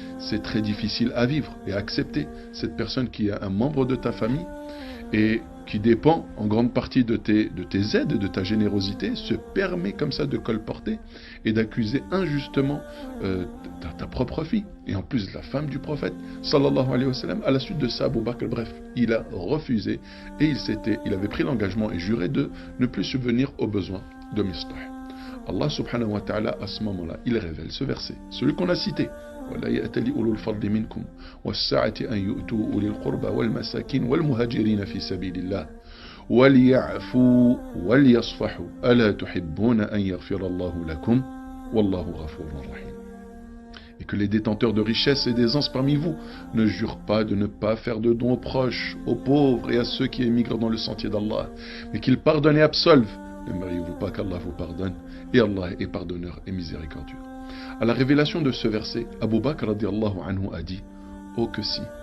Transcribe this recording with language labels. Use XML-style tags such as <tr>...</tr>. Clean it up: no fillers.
<fr>C'est très difficile à vivre et à accepter. Cette personne qui est un membre de ta famille et qui dépend en grande partie de tes aides, de ta générosité, se permet comme ça de colporter et d'accuser injustement ta propre fille, et en plus la femme du prophète, sallallahu alayhi wa sallam. À la suite de ça, Abu Bakr, bref, il a refusé, et il avait pris l'engagement et juré de ne plus subvenir aux besoins de Mistah. Allah subhanahu wa ta'ala, à ce moment-là, il révèle ce verset, celui qu'on a cité.</fr> <ar>ولا يأتل أولو الفضل منكم والسعة أن يؤتوا أولي القربى والمساكين والمهاجرين في سبيل الله وليعفوا وليصفحوا ألا تحبون أن يغفر الله لكم والله غفور رحيم.</ar> <fr>Et que les détenteurs de richesses et d'aisance parmi vous ne jurent pas de ne pas faire de dons aux proches, aux pauvres et à ceux qui émigrent dans le sentier d'Allah, mais qu'ils pardonnent et absolvent. N'aimeriez-vous pas qu'Allah vous pardonne? Et Allah est pardonneur et miséricordieux. À la révélation de ce verset, Abu Bakr radiyallahu anhu a dit: oh que si,</fr>